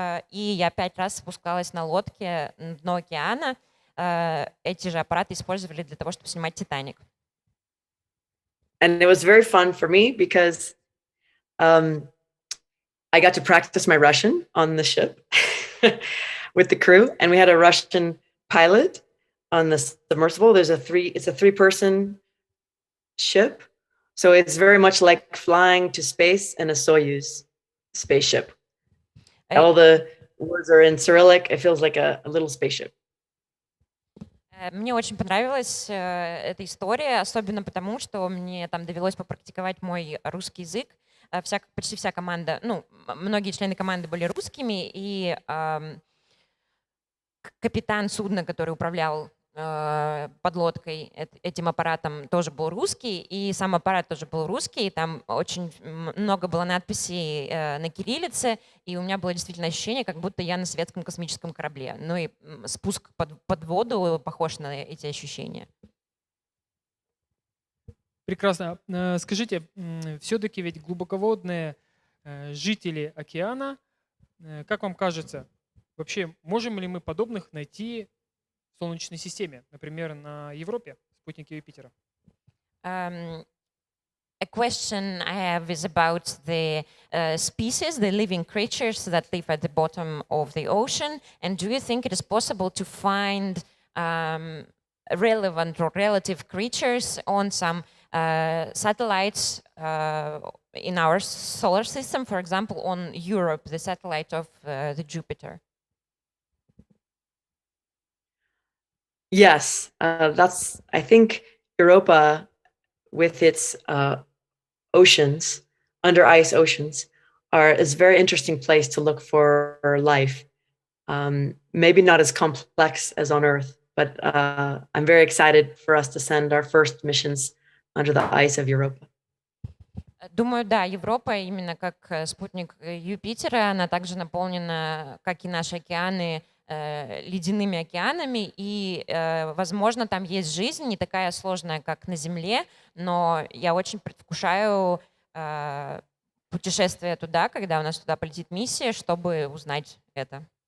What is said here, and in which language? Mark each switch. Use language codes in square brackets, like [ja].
[ru] И я 5 раз спускалась на лодке на дно океана. Эти же аппараты использовали для того, чтобы снимать «Титаник». [en] And it was very fun for me because I got to practice my Russian on the ship. With the crew, and we had a Russian pilot on the submersible. It's a 3-person ship, so it's very much like flying to space in a Soyuz spaceship. All the words are in Cyrillic. It feels like a little spaceship. [ru] Мне очень понравилась эта история, особенно потому, что мне там довелось попрактиковать мой русский язык. почти вся команда, ну, многие члены команды были русскими, и капитан судна, который управлял подлодкой, этим аппаратом, тоже был русский, и сам аппарат тоже был русский, и там очень много было надписей на кириллице, и у меня было действительно ощущение, как будто я на советском космическом корабле. Ну и спуск под воду похож на эти ощущения. Прекрасно. Скажите, все-таки ведь глубоководные жители океана, как вам кажется, вообще можем ли мы подобных найти в Солнечной системе, например, на Европе, спутнике Юпитера? [en] A question I have is about the species, the living creatures that live at the bottom of the ocean. And do you think it is possible to find relevant or relative creatures on some satellites in our solar system, for example, on Europe, the satellite of the Jupiter? Yes, that's, I think Europa, with its oceans, under ice oceans, is a very interesting place to look for life. Maybe not as complex as on Earth, but I'm very excited for us to send our first missions under the ice of Europa. [ru] Думаю, да, Европа, именно как спутник Юпитера, она также наполнена, как и наши океаны, ледяными океанами, и, возможно, там есть жизнь, не такая сложная, как на Земле, но я очень предвкушаю путешествие туда, когда у нас туда полетит миссия, чтобы узнать это.